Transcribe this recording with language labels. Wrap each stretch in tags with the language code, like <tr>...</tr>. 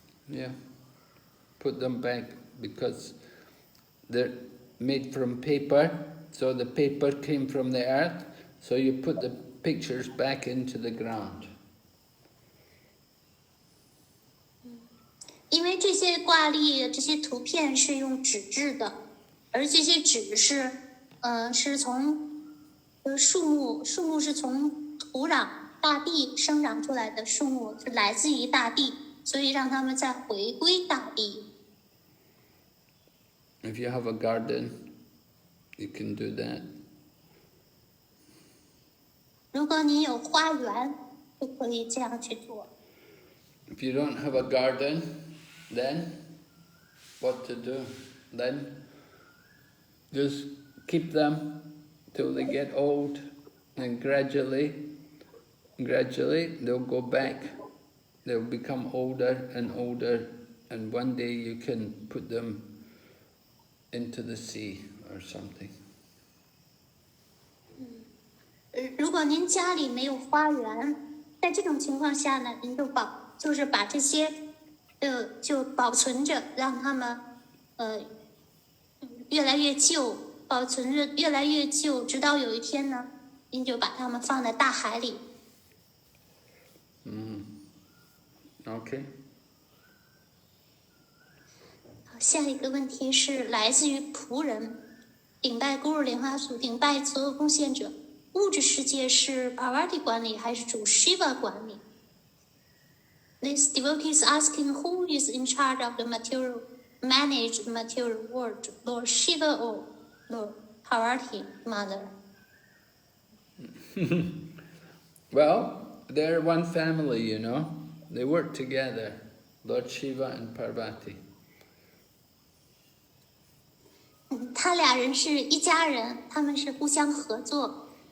<en>Yeah, put them back because they're made from paper, so the paper came from the earth, so you put the pictures back into the ground.</en> <zh>因为这些挂历、这些图片是用纸质的，而这些纸是从树木是从土壤、大地生长出来的树木，是来自于大地，所以让它们再回归大地。</zh> <en>If you have a garden, you can do that.</en> <zh>如果你有花园，就可以这样去做。</zh> <en>If you don't have a garden, then what to do? Then just keep them till they get old, and gradually they'll go back. They'll become older and older, and one day you can put them into the sea or something.</en> <zh>如果您家里没有花园，在这种情况下呢，您就是把这些就保存着，让它们越来越旧，保存着越来越旧，直到有一天呢，您就把它们放在大海里。</zh> <en>Okay.</en> <zh>好，下一个问题是来自于仆人，顶拜孤儿莲花组，顶拜所有贡献者。物质世界是 Parvati 管理还是主 Shiva 管理？</zh> <en>This devotee is asking who is in charge of the managed material world, Lord Shiva or Lord Parvati Mother? Well, they're one family, you know. They work together, Lord Shiva and Parvati.</en> <zh>他俩人是一家人，他们是互相合作。</zh>